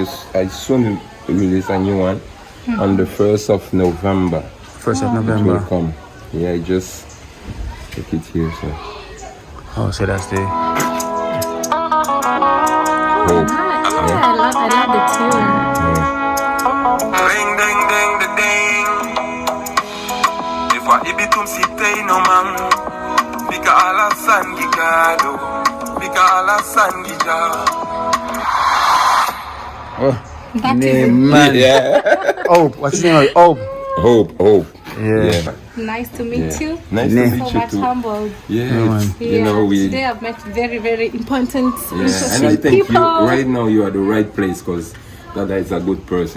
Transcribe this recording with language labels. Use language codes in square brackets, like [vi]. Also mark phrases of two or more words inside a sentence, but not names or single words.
[en] I soon release a new one on the 1st of November. 1st of It November. will come. Yeah, I just take it here, so. Oh, so that's the. Hope. I love the tune. Ding ding ding the ding. If I ibitum sitei no man, fika ala sangigado, fika ala sangija. Oh, That name, man. Yeah. Hope. What's his name? Hope. Hope. Yeah. Nice to meet you. Nice to Yeah. meet So you much too. humbled. Yeah, you know Today I've met very, very important, and I interesting think people. right now you are the right place because Dada is a good person.